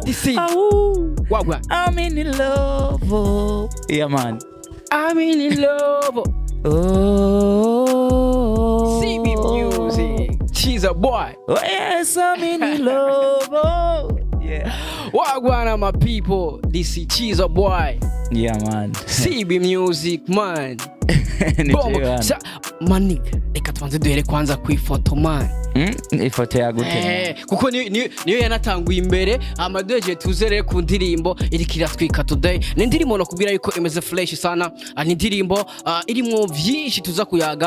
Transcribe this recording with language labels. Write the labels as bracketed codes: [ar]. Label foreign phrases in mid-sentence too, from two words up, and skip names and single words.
[rn] wagwa [en] I'm in love yeah man I'm in love CB Music. She's a boy. Oh yes, I'm in love. Yeah. Wagwana my people, this is Chizo boy. Yeah man. CB music man. [rn] Ni Bombo. jewe Sa maniga, reka tubanze duhere kwanza ku ifoto man. Ifoto yagute. Kuko niyo yanatanguye imbere amadeje tuzere ku ndirimbo iriko iratwika today. Ni indirimbo no kubwira yuko imeze fresh sana. Ni indirimbo irimo vyinshi tuza kuyaga.